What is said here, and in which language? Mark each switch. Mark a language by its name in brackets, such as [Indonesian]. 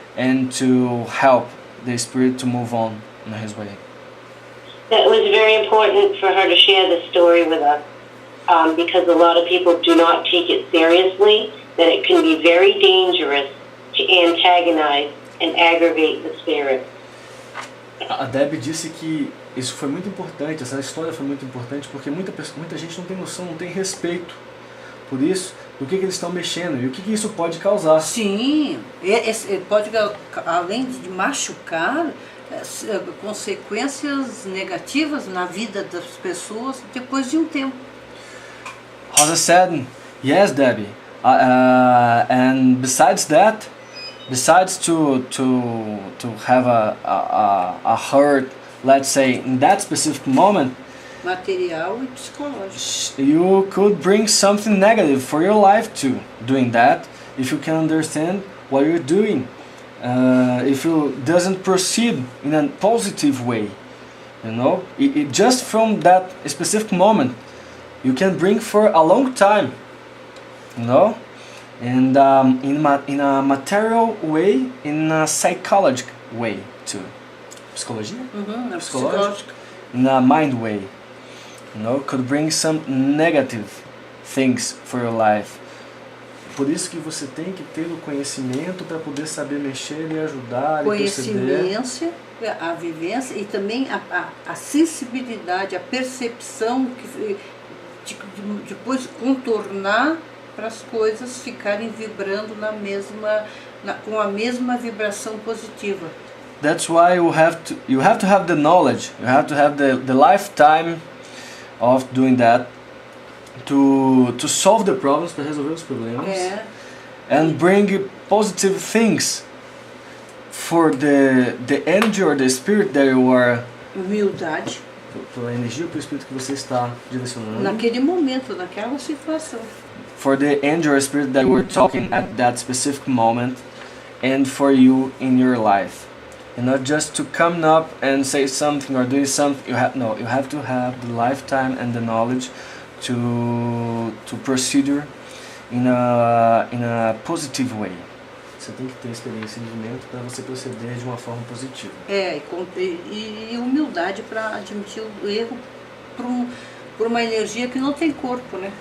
[English] and to help the spirit to move on in his way. That was very important for her to share the story with us, because a lot of people do not take it seriously, that it can be very dangerous to antagonize and aggravate the spirit. [Portuguese] A Deb disse que isso foi muito importante, essa história foi muito importante, porque muita gente não tem noção, não tem respeito por isso, do que eles estão mexendo e o que isso pode causar. Sim, pode, além de machucar, consequências negativas na vida das pessoas depois de um tempo. [English] Rosa said, yes, Debbie, and besides that, besides to have a hurt, let's say, in that specific moment, [Portuguese] Material e psicológico. [English] you could bring something negative for your life too, doing that, if you can understand what you're doing. If you doesn't proceed in a positive way, you know, it just from that specific moment, you can bring for a long time, you know, and in a material way, in a psychological way too. [Portuguese] Psicologia? Psicológico. [English] In a mind way, you know, could bring some negative things for your life. [Portuguese] Por isso que você tem que ter o conhecimento para poder saber mexer e ajudar e perceber. A vivência e também a sensibilidade, a percepção de depois contornar para as coisas ficarem vibrando com a mesma vibração positiva. [English] That's why you have to have the knowledge, you have to have the lifetime of doing that. To solve the problems, [Portuguese] para resolver os problemas, [English] and bring positive things for the energy or the spirit that you are. [Portuguese] Humildade. Pela energia ou pelo espírito que você está direcionando. Naquele momento, naquela situação. [English] For the energy or spirit that we're talking at that specific moment, and for you in your life, and not just to come up and say something or do something. You have to have the lifetime and the knowledge to procedure in a positive way. [Portuguese] Você tem que ter experiência e vivimento para você proceder de uma forma positiva. E humildade para admitir o erro por uma energia que não tem corpo, né?